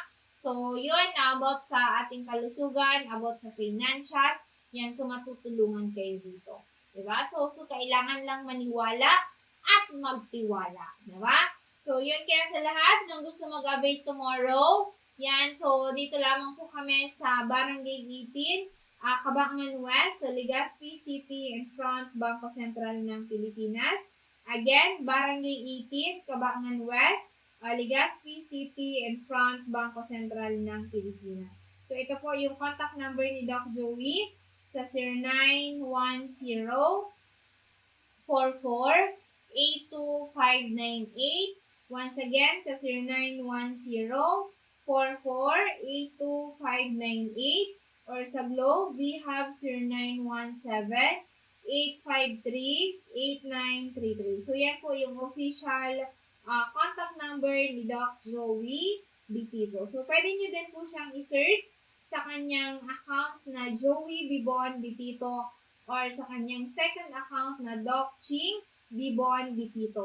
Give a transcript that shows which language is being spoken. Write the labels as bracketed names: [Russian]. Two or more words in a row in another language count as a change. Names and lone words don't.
[Filipino] So, yun, about sa ating kalusugan, about sa financial, yan, so matutulungan kayo dito. Diba? So, kailangan lang maniwala at magtiwala. Diba? So, yun, kaya sa lahat ng gusto mag-avail tomorrow, yan, so dito lamang po kami sa Barangay 18, Cabangan West, sa Legazpi City [English] in front [Filipino] Bangko Sentral ng Pilipinas. Again, Barangay 18, Cabangan West, Legazpi City [English] in front [Filipino] Bangko Sentral ng Pilipinas. So, ito po yung contact number ni Doc Joey sa 0910-44-82598. Once again, sa 0910-44-82598. [English] Or sa Globe, we have 0917-853-8933. [Filipino] So, yan po yung official contact number ni Doc Joey Bitito. So, pwede nyo din po siyang i-search sa kanyang accounts na Joey Bibon Bitito or sa kanyang [English] second account [Filipino] na Doc Ching Bibon Bitito.